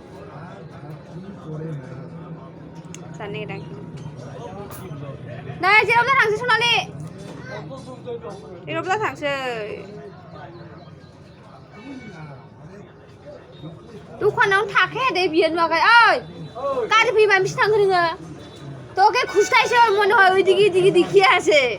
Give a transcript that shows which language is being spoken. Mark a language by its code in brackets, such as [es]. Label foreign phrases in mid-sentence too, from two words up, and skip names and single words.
[brx] जानो नागिरदों नै जेरावबो थांसै सनालि जेरावबो थांसै दखानाव थाखाया दे बियो नुवाखै ओइ गारि फैबा बिसि थांखो नोङो तोके खुसथायसो मने [bn] হয় ওইদিকে দেখিয়ে আছে